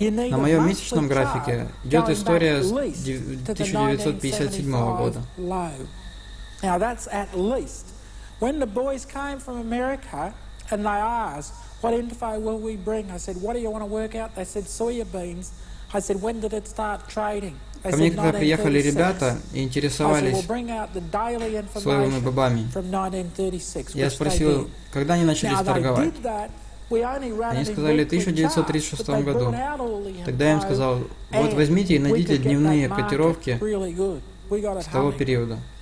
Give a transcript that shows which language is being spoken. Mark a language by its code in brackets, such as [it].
[ru] На моем месячном графике идет история с 1957 года. [en] Now that's at least. When the boys came from America and they asked, what info will we bring? I said, what do you want to work out? They said, soybeans. I said, when did it start trading? [ru] Ко мне когда приехали ребята и интересовались соевыми бобами, я спросил, когда они начали торговать. Они сказали, в 1936 году. Тогда я им сказал, вот возьмите и найдите дневные котировки с того периода.